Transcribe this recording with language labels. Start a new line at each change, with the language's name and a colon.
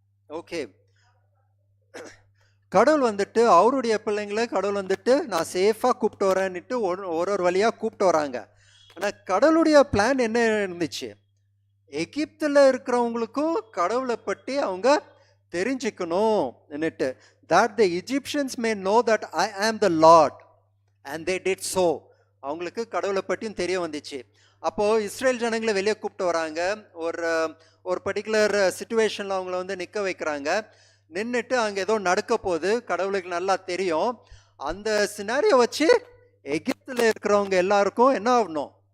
Tamil: Okay, கடவுள் வந்துட்டு அவருடைய பிள்ளைங்களை கடவுள் வந்துட்டு நான் சேஃபாக கூப்பிட்டு வரேன்னுட்டு ஒரு வழியாக கூப்பிட்டு வராங்க. ஆனால் கடவுளுடைய பிளான் என்ன இருந்துச்சு? எகிப்தில் இருக்கிறவங்களுக்கும் கடவுளை பற்றி அவங்க தெரிஞ்சுக்கணும்னுட்டு,
English: that the Egyptians may know that I am the Lord and they did so.
Tamil: அவங்களுக்கு கடவுளை பற்றியும் தெரிய வந்துச்சு. அப்போது இஸ்ரேல் ஜனங்களை வெளியே கூப்பிட்டு வராங்க. ஒரு பர்டிகுலர் சுச்சுவேஷனில் அவங்கள வந்து நிற்க வைக்கிறாங்க. நின்றுட்டு அங்கே ஏதோ நடக்க போகுது, கடவுளுக்கு நல்லா தெரியும். அந்த சினாரியோ வச்சு எகிப்தில் இருக்கிறவங்க எல்லாருக்கும் என்ன ஆகணும்?